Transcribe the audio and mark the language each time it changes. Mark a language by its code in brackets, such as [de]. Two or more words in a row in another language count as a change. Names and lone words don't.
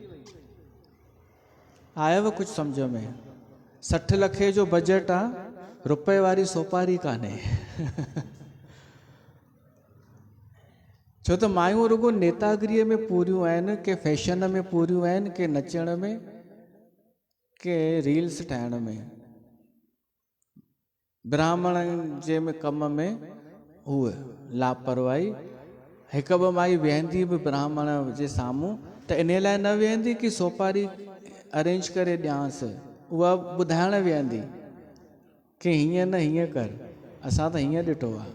[sd] आयव कुझु सम्झ में? 60 लखे जो बजट आहे, रुपए वारी सोपारी कान्हे। छो त मायूं रुगो नेतागिरीअ में पूरियूं आहिनि, के फैशन में पूरियूं आहिनि, के नचण में, के रील्स ठाहिण में। ब्राह्मणनि जे में कम में उहे लापरवाही। हिकु ॿ माई वेहंदी बि ब्राह्मण जे साम्हूं त इन लाइ न वेहंदी कि सोपारी अरेंज करे ॾियांसि, उहा ॿुधाइण वेहंदी कि हीअं न हीअं कर, असां त हीअं ॾिठो आहे।